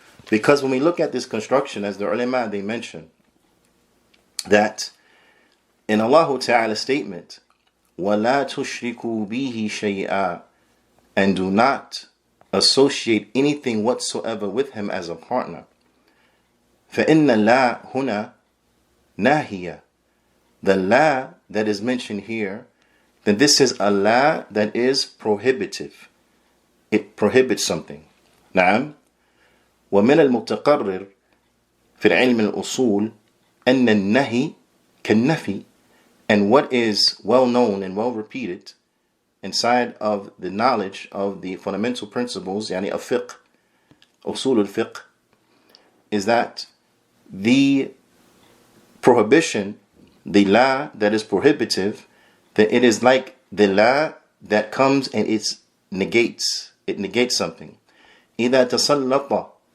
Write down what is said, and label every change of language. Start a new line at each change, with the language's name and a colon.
English: Because when we look at this construction, as the ulama, they mention that in Allah Ta'ala's statement,
Arabic: وَلَا تُشْرِكُوا بِهِ شَيْئًا,
English: and do not associate anything whatsoever with Him as a partner.
Arabic: فَإِنَّ اللَّا هُنَا نَاهِيَةٌ.
English: The la that is mentioned here, then this is a la that is prohibitive. It prohibits something.
Arabic: نعم. ومن المتقرر في العلم الأصول أن النهي كالنفي.
English: And what is well known and well repeated inside of the knowledge of the fundamental principles,
Arabic: يعني الفقه, أصول الفقه,
English: is that the prohibition, the la that is prohibitive, that it is like the la that comes and it negates something.
Arabic: إذا تسلط